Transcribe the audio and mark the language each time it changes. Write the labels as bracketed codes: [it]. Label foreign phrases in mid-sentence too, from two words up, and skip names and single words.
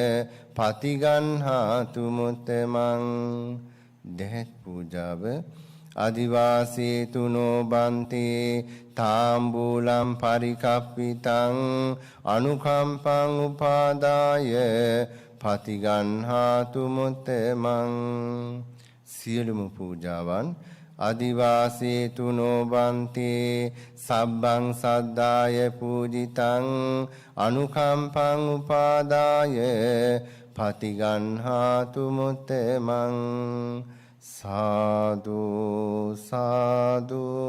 [pi] පතිගන්හාතු මුත්තමං [si] දෙහෙත් පූජාව [pi] අදිවාසීතුනෝ බන්තේ තාම්බූලම් පරිකප්පිතං අනුකම්පං උපාදාය පතිගන්හාතු මුත්තමං [si] සියලුම පූජාවන් [pi] අදිවාසීතුනෝ බන්තේ සබ්බං සද්දාය පූජිතං අනුකම්පං උපාදාය පතිගන්හාතු මුත්තමං සාදු සාදු